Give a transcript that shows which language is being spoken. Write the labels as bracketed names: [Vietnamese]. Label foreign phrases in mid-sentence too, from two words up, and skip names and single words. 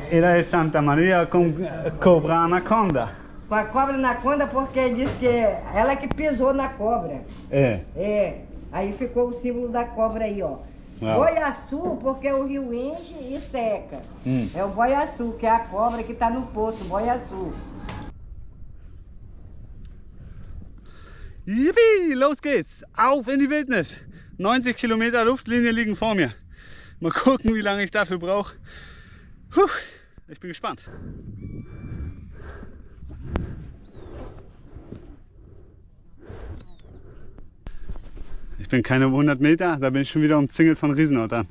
[Portuguese] Ela é Santa Maria com cobra anaconda. Com a cobra anaconda porque diz que ela que pisou na cobra. É. É. Aí ficou o símbolo da cobra aí, ó. Boiaçu, porque o rio enche e seca. É o Boiaçu, que é a cobra que tá no poço, Boiaçu. [German] Yippie, los geht's! Auf in die Wildnis! 90 Kilometer Luftlinie liegen vor mir. Mal gucken, wie lange ich dafür brauche. Ich bin gespannt. Ich bin keine 100 Meter, da bin ich schon wieder umzingelt von Riesenottern.